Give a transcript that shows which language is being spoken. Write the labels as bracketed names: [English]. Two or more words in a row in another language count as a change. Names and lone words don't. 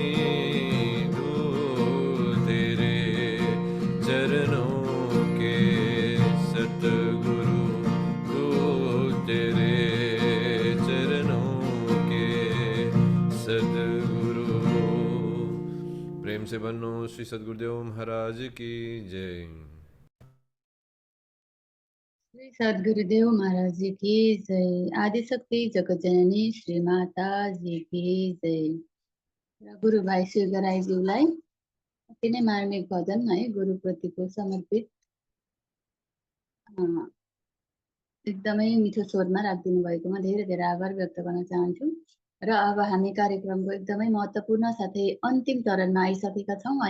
[Hindi] धूल तेरे चरणों के सतगुरु, धूल तेरे चरणों के सतगुरु। प्रेम से बनो श्री सद्गुरुदेव महाराज की जय। श्री सद्गुरुदेव महाराज जी की जय। आदिशक्ति जगत जननी श्री माता जी की जय। [Nepali] र गुरु भाइ शिवराईज्यूलाई अति नै मार्मिक भजन है गुरुप्रतिको समर्पित एकदमै मिठो स्वरमा राखिदिनु भएकोमा धेरै धेरै आभार व्यक्त गर्न चाहन्छु। र अब हामी कार्यक्रमको एकदमै महत्त्वपूर्ण साथै अन्तिम चरणमा आइसकेका छौँ है।